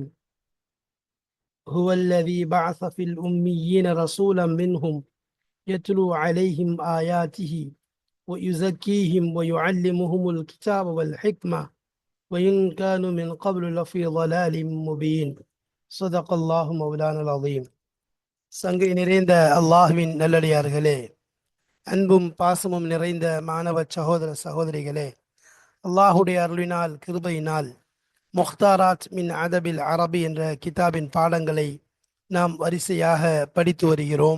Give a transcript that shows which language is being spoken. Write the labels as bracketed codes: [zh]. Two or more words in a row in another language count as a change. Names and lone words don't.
[ar] هو الذي بعث في الأميين رسولا منهم يتلو عليهم آياته ويزكيهم ويعلمهم الكتاب والحكمة وإن كانوا من قبل لفي ضلال مبين. صدق الله مولانا العظيم. [ta] சங்கை நிறைந்த அல்லாஹ்வின் நல்லடியார்களே, அன்பும் பாசமும் நிறைந்த மாணவ சகோதர சகோதரிகளே, அல்லாஹுடைய அருளினால் கிருபையினால் முக்தாராத் மின் அதபில் அரபி என்ற கிதாபின் பாடங்களை நாம் வரிசையாக படித்து வருகிறோம்.